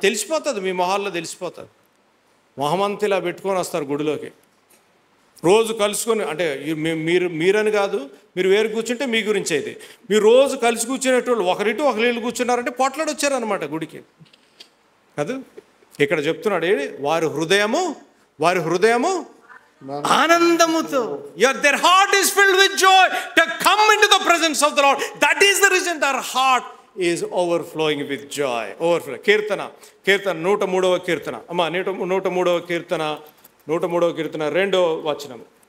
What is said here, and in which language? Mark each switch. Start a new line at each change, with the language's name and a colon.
Telugu: తెలిసిపోతుంది, మీ మొహాల్లో తెలిసిపోతుంది. మొహమంతా ఇలా పెట్టుకొని వస్తారు గుడిలోకి. రోజు కలుసుకొని, అంటే మీరని కాదు, మీరు వేరు కూర్చుంటే మీ గురించి అయితే, మీరు రోజు కలిసి కూర్చునేటోళ్ళు ఒకరిళ్ళు కూర్చున్నారంటే పోట్లాడి వచ్చారనమాట గుడికి కాదు. ఇక్కడ చెప్తున్నాడు, వారి హృదయము ఆనందముతో,
English: their heart is filled with joy to come into the presence of the Lord. That is the reason their heart is overflowing with joy.
Telugu: కీర్తన 103వ కీర్తన అమ్మ, 103వ కీర్తన 2వ వచనం.